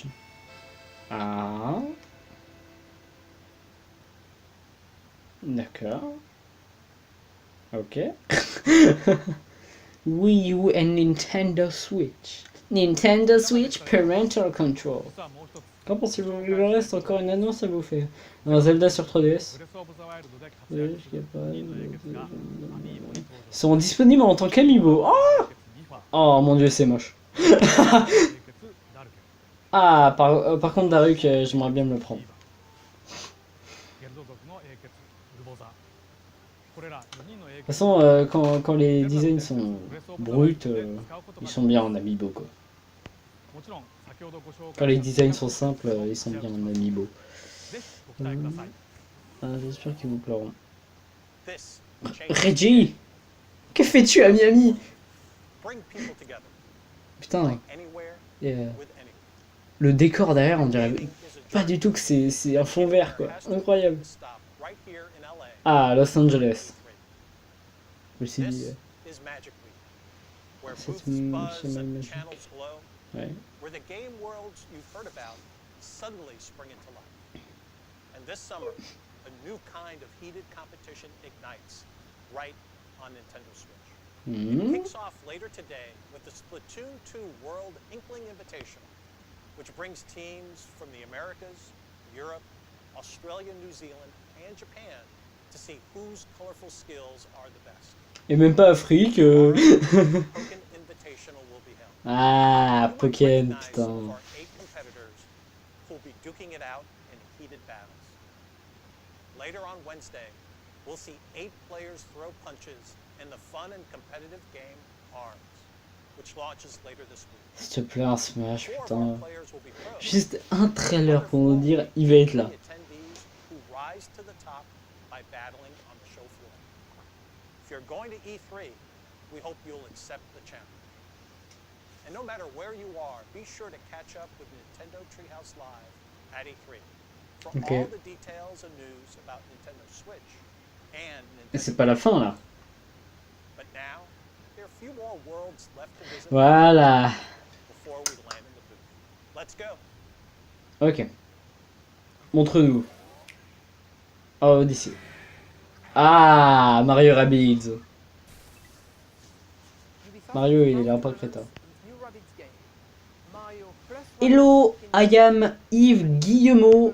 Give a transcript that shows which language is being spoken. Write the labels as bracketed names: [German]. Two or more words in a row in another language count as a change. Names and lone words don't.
[French] Ah. D'accord. Ok. [English] Wii U and Nintendo Switch. Nintendo Switch Parental Control. [Japanese] 実はもう一つ [French] Qu'en pensez-vous? Il reste encore une annonce à vous faire. Un Zelda sur 3DS. [Japanese] ブレスオブザワイルドで活 [French] Oui, [Japanese] 躍 [French] je [Japanese] す [French] sais [Japanese] る [French] pas. [Japanese] ニーの英傑がアミーボに登場 [French] Ils sont disponibles en tant qu'amiibo. Oh, [Japanese] ビファ [French] oh mon dieu, c'est moche. [Japanese] 英傑ダルケン [French] Ah, par contre, Daruk, j'aimerais bien me le prendre. [Japanese] ゲルド族の英傑ルボザこれら4人の英 [French] De toute [Japanese] 傑 [French] façon, quand les designs sont bruts, ils sont bien en amiibo quoi. [Japanese] もちろん先ほどご紹 [French] Quand [Japanese] 介 [French] les designs sont simples, ils sont bien en amiibo. [Japanese] ぜひご期待ください [French] Ah, j'espère qu'ils vous plairont. [English] This changes [French] Reggie, que fais-tu à Miami? [English] bring people together, [French] Putain, [English] anywhere, [French] et, [English] with anyone. [French] le décor derrière, on dirait [English] Gaming is a [French] pas [English] journey. [French] du tout que c'est un fond vert quoi. [English] Has to [French] Incroyable. [English] stop right here in LA. [French] Ah, Los Angeles. Je me suis [English] This [French] dit, [English] is Magic Week, where [French] C'est [English] booths [French] une- [English] buzz [French] c'est [English] and [French] magique. [English] channels glow. [French] ouais. [English] where the game worlds you've heard about suddenly spring into life. And this summer, a new kind of heated competition ignites right on Nintendo Switch. It kicks off later today with the Splatoon 2 World Inkling Invitational, which brings teams from the Americas, Europe, Australia, New Zealand, and Japan to see whose colorful skills are the best. [French] Et même pas Afrique. [English] Pokken Invitational will be held. [French] Ah, [English] You might [French] Pokken, [English] recognize some of [French] putain. [English] our 8 competitors who'll be duking it out in heated battles. Later on Wednesday, we'll see 8 players throw punches in the fun and competitive game ARMS, which launches later this week. [French] S'il te plaît, un Smash, [English] 4 of our [French] putain. [English] players will be pros. [French] Juste un trailer pour nous dire, il va être là. [English] Attendees who rise to the top by battling on the show floor. If you're going to E3, we hope you'll accept the challenge. And no matter where you are, be sure to catch up with Nintendo Treehouse Live at E3 for [French] Okay. [English] all the details and news about Nintendo Switch and [French] Et c'est [English] Nintendo. [French] pas la fin là. [English] But now, there are a few more worlds left to visit [French] Voilà. [English] before we land in the booth. Let's go. [French] Ok. Montre-nous. Oh, d'ici. Ah, Mario Rabbids. Mario, il est là, pas crétin. [English] Hello, I am Yves Guillemot.